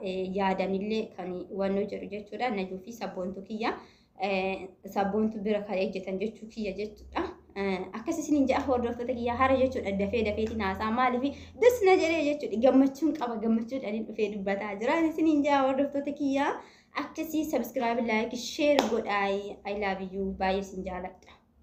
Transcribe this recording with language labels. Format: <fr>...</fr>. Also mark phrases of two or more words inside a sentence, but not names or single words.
<om>Eh, yaadanillee kan wannoo jedhu jechuudha. Najuu fi sabboontuu kiyya, eh, sabboontuu bira kan ejjetan jechuu kiyya jechuudha. Eh, akkas isiniin ja'a hordoftoota kiyya hara jechuudha. Dafee dafeetiin haasaa maaliifi dus na jedhee jechuudha. Gammachuun qaba, gammachuudhaan dhufee dubbataa jira. Isiniin ja'a hordoftoota kiyya. Akkasii subscribe, like, share godhaa.</om> <en>I love you.</en> <om>Baay'ee isin jaaladha.</om>